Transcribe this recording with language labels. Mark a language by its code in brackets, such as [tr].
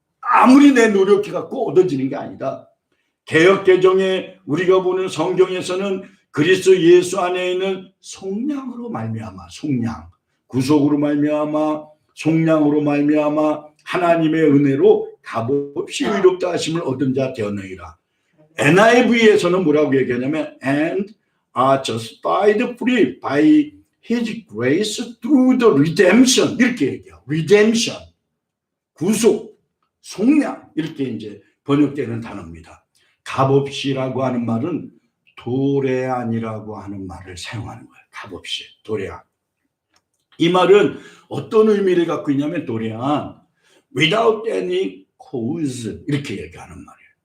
[ko] 아무리 내 노력해 갖고 얻어지는 게 아니다. 개역 개정에 우리가 보는 성경에서는 그리스도 예수 안에 있는 속량으로 말미암아, 속량, 구속으로 말미암아, 속량으로 말미암아 하나님의 은혜로 값없이 의롭다 하심을 얻은 자 되었느니라. NIV에서는 뭐라고 얘기하냐면 [en] and are justified free by His grace through the redemption, [ko] 이렇게 얘기해요. redemption, 구속, 속량, 이렇게 이제 번역되는 단어입니다. 값없이라고 하는 말은 도레안이라고 하는 말을 사용하는 거예요. 값없이, 도레안. 이 말은 어떤 의미를 갖고 있냐면 도레안, [en] without any cause, [ko] 이렇게 얘기하는 말이에요.